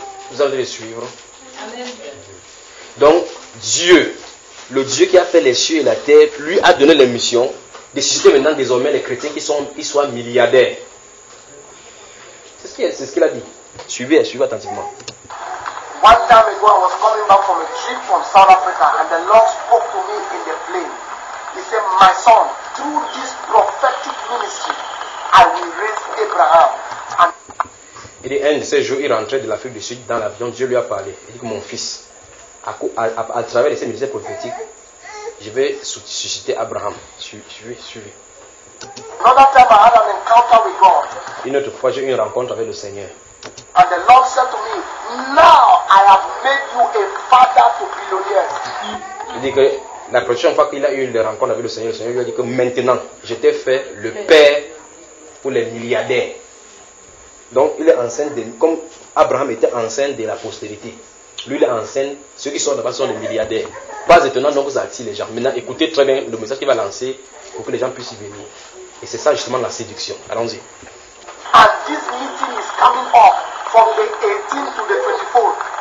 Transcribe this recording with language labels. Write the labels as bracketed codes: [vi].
[fr] Vous allez le suivre. Amen. Donc, Dieu, le Dieu qui a fait les cieux et la terre, lui a donné la mission de susciter maintenant désormais les chrétiens qui soient milliardaires. C'est ce qu'il a dit. Suivez attentivement. [en] One time ago, I was coming back from a trip from South Africa and the Lord spoke to me in the plane. He said, my son, through this prophetic ministry, I will raise Abraham. [fr] Il dit, un de ces jours, il rentrait de l'Afrique du Sud dans l'avion, Dieu lui a parlé. Il dit que mon fils, à travers ces ministères prophétiques, je vais susciter Abraham. Suivez. [en] Another time I had an encounter with God. [fr] Une autre fois, j'ai eu une rencontre avec le Seigneur. [en] And the Lord said to me, now I have made you a father to billionaires. [fr] Il dit que la prochaine fois qu'il a eu une rencontre avec le Seigneur lui a dit que maintenant, je t'ai fait le père pour les milliardaires. Donc, il est enceinte de nous. Comme Abraham était enceinte de la postérité. Lui, il est enceinte. Ceux qui sont là-bas sont des milliardaires. Pas étonnant, donc, ça attire les gens. Maintenant, écoutez très bien le message qu'il va lancer pour que les gens puissent y venir. Et c'est ça, justement, la séduction. Allons-y. [en] And this meeting is coming up from the 18 to the 24.